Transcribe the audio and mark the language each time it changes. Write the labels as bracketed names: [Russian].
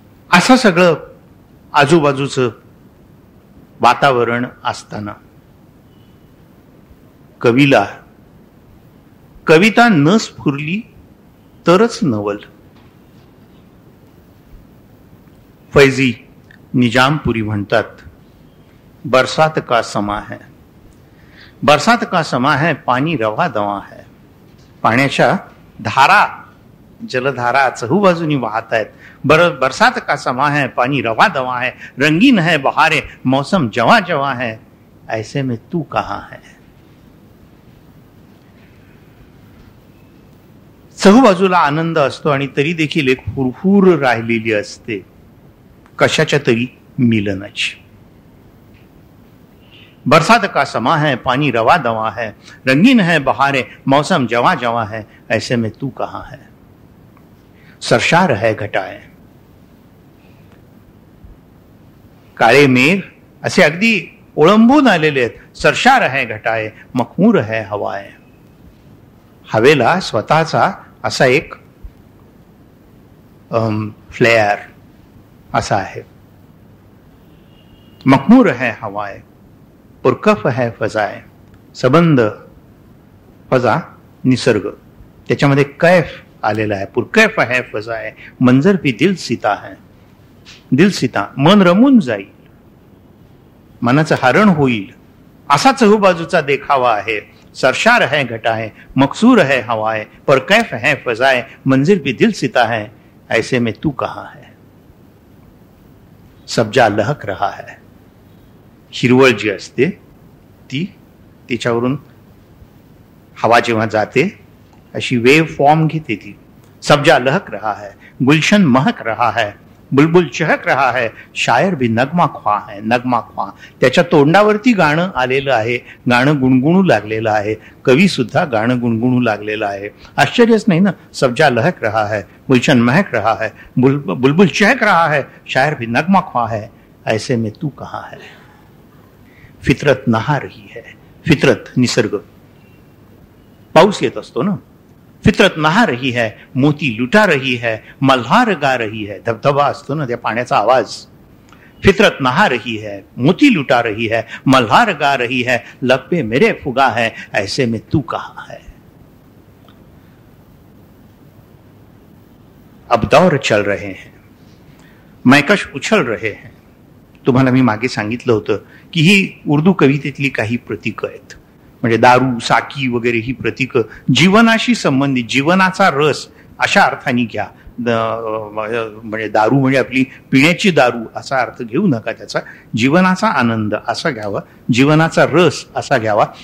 [Marathi] असं सगळं आजूबाजूचं वातावरण असताना कवीला कविता न स्फुरली तरच नवल. [Hindi] फैजी निजामपुरी [Marathi] म्हणतात, [Hindi] बरसात का समा है, बरसात का समा है, पाणी रवा दवा है. [Marathi] पाण्याच्या धारा, जलधारा चहूबाजूनी वाहत आहेत. [Hindi] बरसात का समा है, पानी रवा दवा है, रंगीन है बहारे, मौसम जवा जवा है, ऐसे में तू कहां है. [Marathi] चहूबाजूला आनंद असतो आणि तरी देखील एक हुरहुर राहिलेली असते कशाच्या तरी मिलनाची. [Hindi] बरसात का समा है, पानी रवा दवा है, रंगीन है बहारे, मौसम जवा जवा है, ऐसे में तू कहां है. सरशार है घटाए, [Marathi] काळे मेघ असे अगदी ओळंबून आलेले आहेत. [Hindi] सरशार है घटाए, मखमूर है हवाए. [Marathi] हवेला स्वतःचा असा एक फ्लेअर असा आहे. [Hindi] मखमूर है हवाए, पुरकफ है फजाए. [Marathi] सबंद फजा निसर्ग, त्याच्यामध्ये कैफ आलेला आहे. [Hindi] पुरकैफ है फजाए, मंजर भी दिल सीता है. [Marathi] दिल सीता, मन रमून जाईल, मनाचं हरण होईल असा चहूबाजूचा देखावा आहे. [Hindi] सरशार है घटाए, मकसूर है हवाए, पुरकैफ है फजाए, मंजिल भी दिल सीता है, ऐसे में तू कहां है. सब्जा लहक रहा है. [Marathi] हिरवळ जी असते ती, तिच्यावरून हवा जेव्हा जाते अशी वेव फॉर्म घेते ती. [Hindi] सब्जा लहक रहा है, गुलशन महक रहा है, बुलबुल चहक रहा है, शायर भी नगमा ख्वा है, नगमा ख्वा. [Marathi] त्याच्या तोंडावरती गाणं आलेलं आहे, गाणं गुणगुणू लागलेलं आहे. कवी सुद्धा गाणं गुणगुणू लागलेलं आहे. आश्चर्यच नाही ना. [Hindi] सब्जा लहक रहा है, गुलशन महक रहा है, बुलबुल चहक रहा है, शायर भी नगमा ख्वा है, ऐसे में तू कहां है. फितरत नहा रही है. [Marathi] फितरत निसर्ग. पाऊस येत असतो ना, [Hindi] फितरत नहा रही है, मोती लुटा रही है, मल्हार गा रही है. [Marathi] धबधबा असतो ना त्या पाण्याचा आवाज. [Hindi] फितरत नहा रही है, मोती लुटा रही है, मल्हार गा रही है, लब पे मेरे फुगा है, ऐसे में तू कहां है. अब दौर चल रहे हैं, मैकश उछल रहे हैं. [Marathi] तुम्हाला मी मागे सांगितलं होतं की ही उर्दू कवितेतली काही प्रतीक आहेत. म्हणजे दारू, साकी वगैरे ही प्रतीक जीवनाशी संबंधित, जीवनाचा रस अशा अर्थाने घ्या. म्हणजे दारू म्हणजे आपली पिण्याची दारू असा अर्थ घेऊ नका, त्याचा जीवनाचा आनंद असा घ्यावा, जीवनाचा रस असा घ्यावा.